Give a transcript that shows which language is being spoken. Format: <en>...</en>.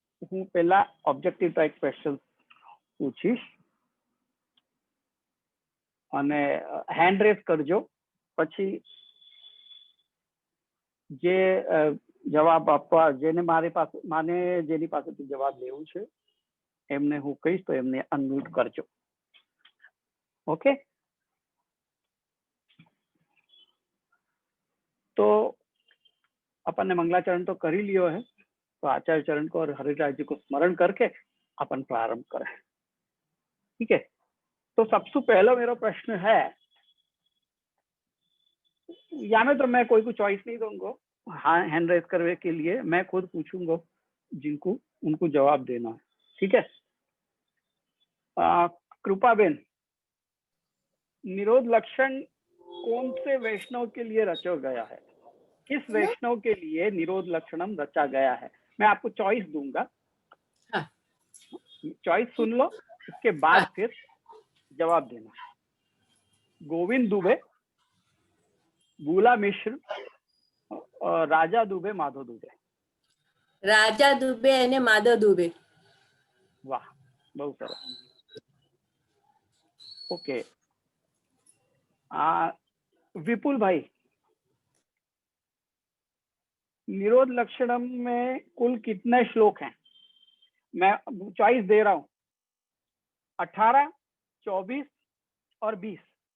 <gu>હું પહેલા objective type question પૂછીશ અને હેન્ડ રેઝ કરજો, પછી જે જવાબ આપવા જેને જેની પાસેથી જવાબ લેવું છે એમને હું કહીશ તો એમને અનમ્યુટ કરજો.</gu> <hi>ઓકે, तो अपन ने मंगलाचरण तो कर ही लियो है, तो आचार्य चरण को और हरिराज जी को स्मरण करके अपन प्रारंभ करें. ठीक है, तो सबसे पहला मेरा प्रश्न है, या में तो मैं कोई को चॉइस नहीं दूंगा, हाँ हैंड रेज करने के लिए मैं खुद पूछूंगा जिनको उनको जवाब देना है. ठीक है, कृपा बेन, निरोध लक्षण कौन से वैष्णव के लिए रचा गया है? किस वैष्णव के लिए निरोध लक्षणम रचा गया है? मैं आपको चॉइस दूंगा, चॉइस सुन लो, उसके बाद फिर जवाब देना. गोविंद दुबे, बूला मिश्र, राजा दुबे, माधव दुबे.</hi> <gu>राजा दुबे અને માધવ દુબે. વાહ, બહુ સરસ.</gu> <hi>ओके, विपुल भाई, निरोध लक्षणम में कुल कितने श्लोक हैं? मैं चॉइस दे रहा हूं, 18, 24 और 20.</hi>